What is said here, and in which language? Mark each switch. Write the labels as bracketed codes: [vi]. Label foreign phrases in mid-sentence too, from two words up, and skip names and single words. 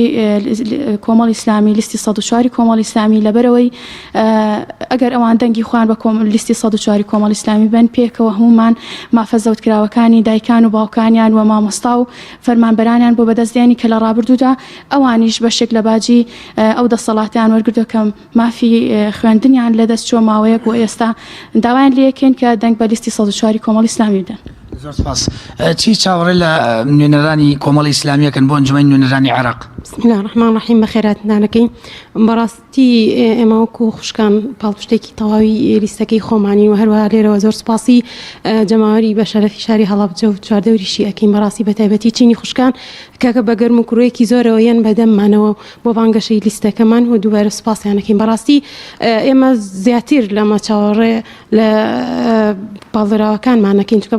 [ckb] کۆمەڵی ئیسلامی لیستی 104 کۆمەڵی ئیسلامی لەبەرەوەی ئەگەر ئەوان دەنگی خۆیان بە لیستی 104 کۆمەڵی ئیسلامی بن پێکەوە هەمومان مافە زەوتکراوەکانی دایکان و باوکانیان و مامۆستا و فەرمانبەرانیان بۆ بەدەستدێنی کە لە ڕابردوودا ئەوانیش بەشێک لە باجی ئەو دەسەڵاتیان وەرگردو کە مافی خوێندنیان لەدەست چۆ ماوەیەک و ئێستا داوایان لێ یەکەین کە دەنگ بە لیستی 104 کۆمەڵی ئیسلامی بدەن زۆر سپاس چی چاوەڕێ لە نوێنەرانی کۆمەڵی ئیسلامیەکەن بۆ ئەنجومەی نوێنەرانی عێراق [ar] بسم الله الرحمن الرحیم [ckb] بەخێراتدانەکەین بەڕاستی ئێمە وەکو خوشکان پاڵپشتێکی تەواوی لیستەکەی خۆمانی و هەروەها لێرەوە زۆر سپاسی جەماوەری بە شەرەفی شاری هەڵابجە و چواردەوریشی ئەکەین بەڕاستی بە تایبەتی چینی خوشکان کاکە بە گەرم و کوڕەیەکی زۆرەوە یەن بەدەممانەوە بۆ بانگەشەی لیستەکەمان و دووبارە سپاسیانەکەین بەڕاستی ئێمە زیاتر لەمە چاوەڕێ لە باڵدراوەکانمانەکەین چکە